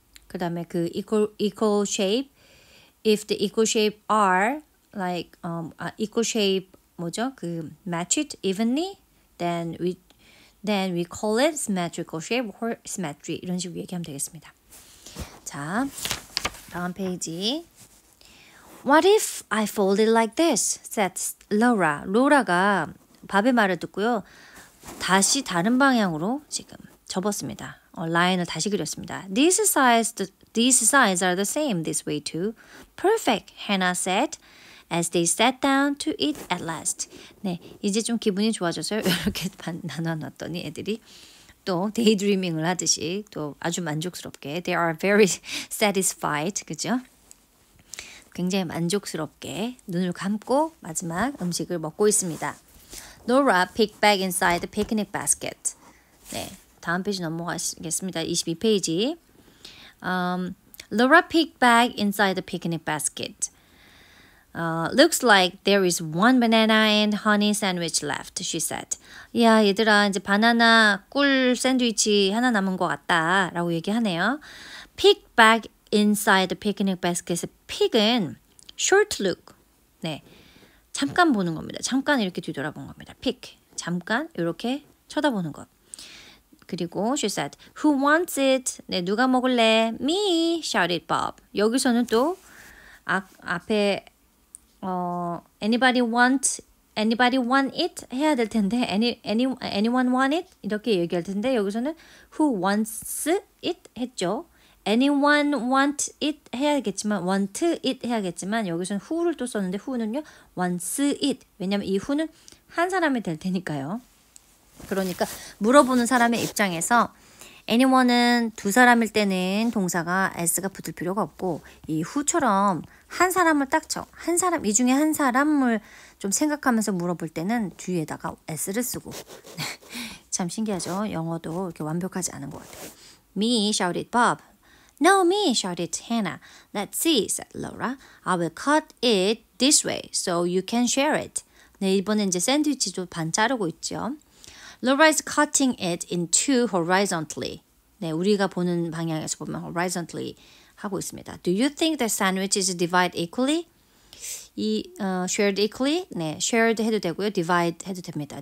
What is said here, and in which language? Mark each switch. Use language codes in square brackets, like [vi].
[ko] 그 다음에 그 [en] equal shape if the equal shape are like equal shape [ko] 뭐죠? [en] 그 matched evenly then we call it symmetrical shape or symmetry [ko] 이런 식으로 얘기하면 되겠습니다. 자, 다음 페이지. [en] What if I fold it like this? said Laura. [ko] 로라가 밥의 말을 듣고요. 다시 다른 방향으로 지금 접었습니다. 라인을 다시 그렸습니다. [en] These sides are the same this way too. Perfect, Hannah said. As they sat down to eat at last. [ko] 네, 이제 좀 기분이 좋아져서요. 이렇게 나눠놨더니 애들이 또 데이드리밍을 하듯이 또 아주 만족스럽게 [en] They are very satisfied. [ko] 그죠? 굉장히 만족스럽게 눈을 감고 마지막 음식을 먹고 있습니다. [en] Nora picked back inside the picnic basket. [ko] 네, 다음 페이지 넘어가겠습니다. [en] 22페이지. Laura picked back inside the picnic basket. Looks like there is one banana and honey sandwich left, she said. [ko] 야, 얘들아, 이제 바나나 꿀 샌드위치 하나 남은 것 같다 라고 얘기하네요. [en] Pick back inside the picnic basket의 pick은 [ko] short look. 네, 잠깐 보는 겁니다. 잠깐 이렇게 뒤돌아본 겁니다. pick, 잠깐 이렇게 쳐다보는 것. [en] 그리고 she said, who wants it? [ko] 네, 누가 먹을래? [en] Me, shouted Bob. [ko] 여기서는 또 앞에 [en] anybody want it [ko] 해야 될 텐데 [en] anyone want it [ko] 이렇게 얘기할 텐데 여기서는 [en] who wants it [ko] 했죠. [en] anyone want it [ko] 해야겠지만 want it 해야겠지만 여기서는 who를 또 썼는데 who는요 [en] wants it. [ko] 왜냐면 이 who는 한 사람이 될 테니까요. 그러니까 물어보는 사람의 입장에서 anyone은 두 사람일 때는 동사가 s가 붙을 필요가 없고 이 who처럼 한 사람을 딱 이 중에 한 사람을 좀 생각하면서 물어볼 때는 뒤에다가 s를 쓰고 참 신기하죠. 영어도 이렇게 완벽하지 않은 것 같아요. [en] Me, shouted Bob. No, me, shouted Hannah. Let's see, said Laura. I will cut it this way so you can share it. [ko] 네, 이번엔 이제 샌드위치도 반 자르고 있죠. [en] Laura is cutting it in two horizontally. [ko] 네, 우리가 보는 방향에서 보면 [en] horizontally [ko] 하고 있습니다. [en] Do you think the sandwich is divided equally? [ko] 이 [en] shared equally, [ko] 네, shared 해도 되고요. divide 해도 됩니다.